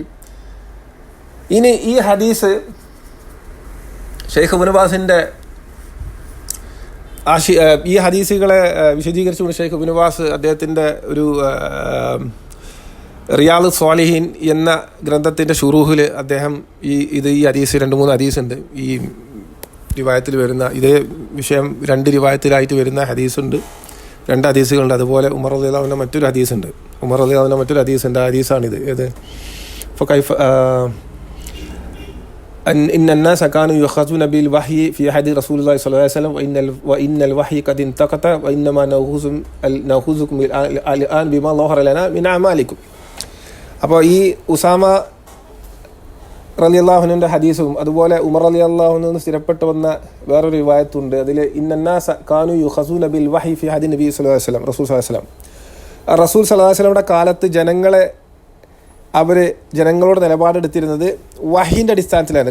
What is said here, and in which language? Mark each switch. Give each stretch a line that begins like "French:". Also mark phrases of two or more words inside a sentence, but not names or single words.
Malayalam: ഇനി ഈ ഹദീസ് ഷെയ്ഖ് ഇബ്നു ബാസിൻ്റെ ഈ ഹദീസുകളെ വിശദീകരിച്ചുകൊണ്ട് ഷെയ്ഖ് ഇബ്നു ബാസ് അദ്ദേഹത്തിൻ്റെ ഒരു റിയാദ് സ്വാലിഹീൻ എന്ന ഗ്രന്ഥത്തിൻ്റെ ഷുറൂഹിൽ അദ്ദേഹം ഈ ഹദീസ് 2-3 ഹദീസുണ്ട്. ഈ റിവായത്തിൽ വരുന്ന ഇതേ വിഷയം 2 റിവായത്തിലായിട്ട് വരുന്ന ഹദീസുണ്ട്, 2 ഹദീസുകളുണ്ട്. അതുപോലെ ഉമർ
Arabic: رضي الله عنه
Malayalam: മറ്റൊരു ഹദീസുണ്ട്. മറ്റൊരു ഹദീസുണ്ട്. ആ ഹദീസാണിത്. ഏത്?
Arabic: إن الناس كانوا يؤخذون بالوحي في عهد رسول الله صلى الله عليه وسلم وإن الوحي قد انتقطع وإنما نأخذكم الآن بما ظهر لنا من أعمالكم.
Malayalam: അപ്പോൾ ഈ ഉസാമ റളിയല്ലാഹു അൻഹുവിൻ്റെ ഹദീസും അതുപോലെ ഉമർ
Arabic: رضي الله عنه
Malayalam: സ്ഥിരപ്പെട്ടു വന്ന വേറൊരു റിവായത്തുണ്ട്.
Arabic: അതിൽ إن الناس كانوا يؤخذون بالوحي في عهد النبي صلى الله عليه وسلم.
Malayalam: റസൂൽ
Arabic: صلى الله عليه
Malayalam: വസല്ലമയുടെ കാലത്ത് ജനങ്ങളോട് നിലപാടെടുത്തിരുന്നത് വഹീൻ്റെ അടിസ്ഥാനത്തിലായിരുന്നു.